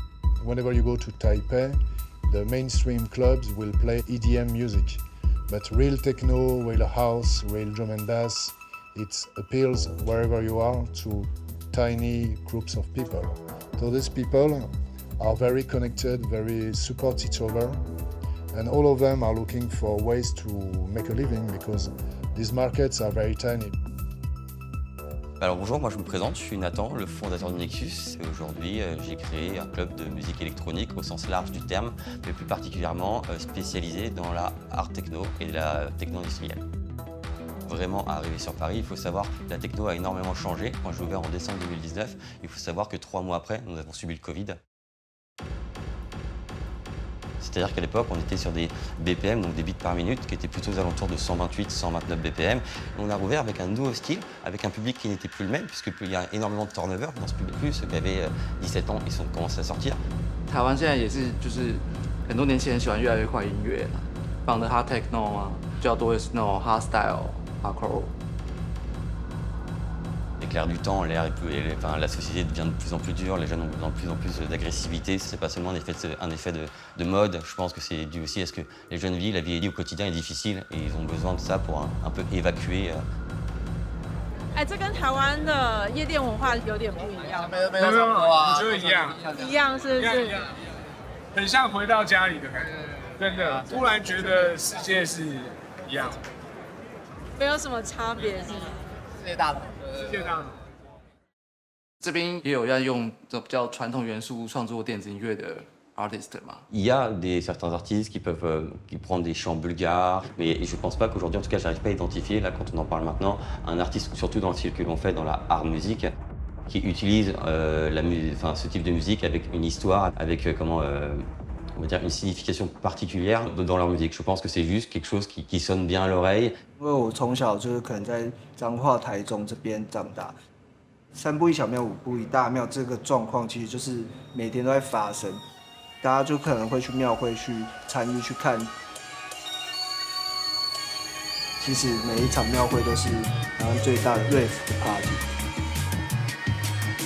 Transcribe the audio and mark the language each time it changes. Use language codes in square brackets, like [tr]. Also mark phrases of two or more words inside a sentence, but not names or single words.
[en] Whenever you go to Taipei, the mainstream clubs will play EDM music, but real techno, real house, real drum and bass, it appeals wherever you are to tiny groups of people. So these people are very connected, very support each other. And all of them are looking for ways to make a living because these markets are very tiny. [fr] Alors bonjour, moi je me présente, je suis Nathan, le fondateur de Nexus. Aujourd'hui, j'ai créé un club de musique électronique au sens large du terme, mais plus particulièrement spécialisé dans la art techno et la techno industrielle. Vraiment, à arriver sur Paris, il faut savoir que la techno a énormément changé. Quand j'ai ouvert en décembre 2019, il faut savoir que 3 mois après, nous avons subi le Covid. C'est-à-dire qu'à l'époque, on était sur des BPM, donc des bits par minute, qui étaient plutôt aux alentours de 128-129 BPM. On a rouvert avec un nouveau style, avec un public qui n'était plus le même, puisqu'il y a énormément de turnover dans ce public. Ceux qui avaient 17 ans, ils ont commencé à sortir. [zh] 台湾现在也是，就是很多年轻人喜欢越来越快音乐了，放的 [en] hard techno [zh] 啊，比较多的是那种 [en] hard style、 [zh] hardcore。 [fr] Avec l'air du temps, la société devient de plus en plus dure, les jeunes ont de plus en plus d'agressivité. C'est pas seulement un effet de mode, je pense que c'est dû aussi à ce que les jeunes vivent, la vie au quotidien est difficile et ils ont besoin de ça pour un peu évacuer. [zh] 哎，这跟台湾的夜店文化有点不一样。没有，我觉得一样。一样是不是？很像回到家里的感觉，真的，突然觉得世界是一样，没有什么差别，是吗？世界大同。 这边也有要用比较传统元素创作电子音乐的 artist 嘛？ [fr] Il y a certains artistes qui peuvent prendre des chants bulgares, mais je pense pas qu'aujourd'hui, en tout cas, j'arrive pas à identifier, là, quand on en parle maintenant, un artiste, surtout dans le style que l'on fait dans la hard music, qui utilise ce type de musique avec une histoire, avec on va dire une signification particulière dans leur musique. Je pense que c'est juste quelque chose qui sonne bien à l'oreille. [zh] 因为我从小就是可能在彰化、台中这边长大，3步一小庙，5步一大庙，这个状况其实就是每天都在发生，大家就可能会去庙会去参与去看。其实每一场庙会都是台湾最大的 [en] rave party。